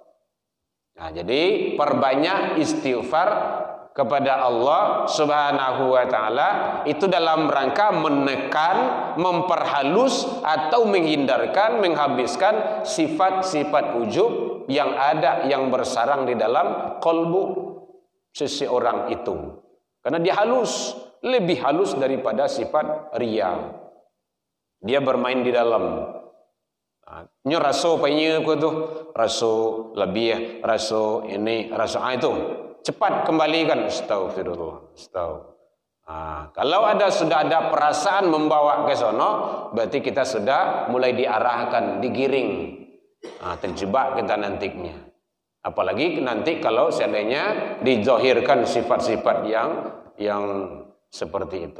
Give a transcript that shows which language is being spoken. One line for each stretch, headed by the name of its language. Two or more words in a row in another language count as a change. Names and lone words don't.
Indonesian: Jadi perbanyak istighfar kepada Allah Subhanahu wa taala itu dalam rangka menekan, memperhalus atau menghindarkan, menghabiskan sifat-sifat ujub yang ada, yang bersarang di dalam kalbu seseorang itu. Karena dia halus, lebih halus daripada sifat riya. Dia bermain di dalam.
Minangkabau: Nyo raso painya ko tu, raso lebih, raso ini, raso itu.
Indonesian: Cepat kembalikan, astagfirullah, kalau sudah ada perasaan membawa ke sono, berarti kita sudah mulai diarahkan, digiring, terjebak kita nantinya. Apalagi nanti kalau seandainya dizohirkan sifat-sifat yang seperti itu.